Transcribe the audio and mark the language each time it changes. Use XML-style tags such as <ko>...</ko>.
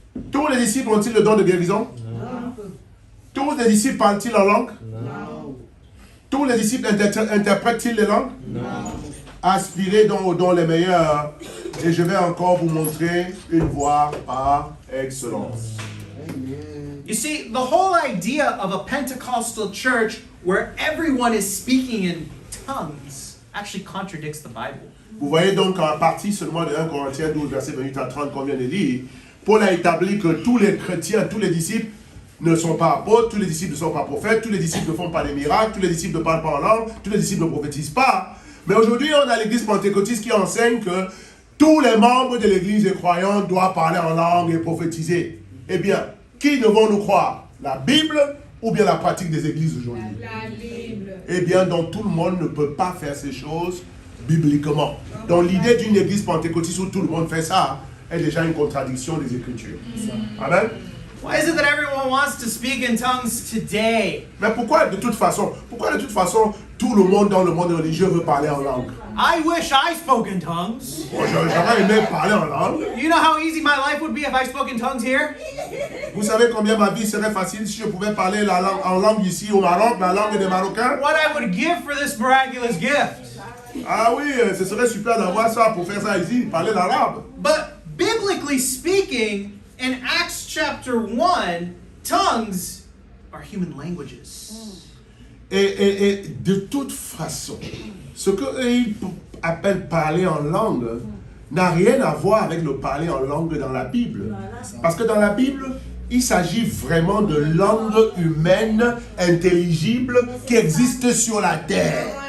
<fr>Tous les disciples ont-ils le don de guérison? Non. Tous les disciples parlent-ils en langue? Non. Tous les disciples interprètent-ils les langues? Non. Aspirez donc aux dons les meilleurs, et je vais encore vous montrer une voie par excellence.</fr> <en>You see, the whole idea of a Pentecostal church where everyone is speaking in tongues actually contradicts the Bible.</en> <fr>Vous voyez donc en partie seulement de 1 Corinthiens 12, verset 28 à 30 qu'on vient de lire, Paul a établi que tous les chrétiens, tous les disciples ne sont pas apôtres, tous les disciples ne sont pas prophètes, tous les disciples ne font pas des miracles, tous les disciples ne parlent pas en langue, tous les disciples ne prophétisent pas. Mais aujourd'hui, on a l'église pentecôtiste qui enseigne que tous les membres de l'église et croyants doivent parler en langue et prophétiser. Eh bien, qui devons-nous croire? La Bible ou bien la pratique des églises aujourd'hui? La Bible. Eh bien, donc tout le monde ne peut pas faire ces choses bibliquement. Donc l'idée d'une église pentecôtiste où tout le monde fait ça est déjà une contradiction des Écritures. Amen.</fr> <en>Why is it that everyone wants to speak in tongues today?</en> <fr>Mais pourquoi de toute façon, tout le monde dans le monde religieux veut parler en langue?</fr> <en>I wish I spoke in tongues.</en> <fr>Moi, j'aurais aimé parler en langue.</fr> <en>You know how easy my life would be if I spoke in tongues here?</en> <fr>Vous savez combien ma vie serait facile si je pouvais parler la langue, en langue ici au Maroc, la langue des Marocains?</fr> <en>What I would give for this miraculous gift.</en> <fr>Ah oui, ce serait super d'avoir ça pour faire ça ici, parler l'arabe.</fr> <en>But biblically speaking, in Acts chapter 1, tongues are human languages.</en> <fr>Et de toute façon, ce qu'ils appellent parler en langue n'a rien à voir avec le parler en langue dans la Bible. Parce que dans la Bible, il s'agit vraiment de langue humaine, intelligible, qui existe sur la terre.</fr>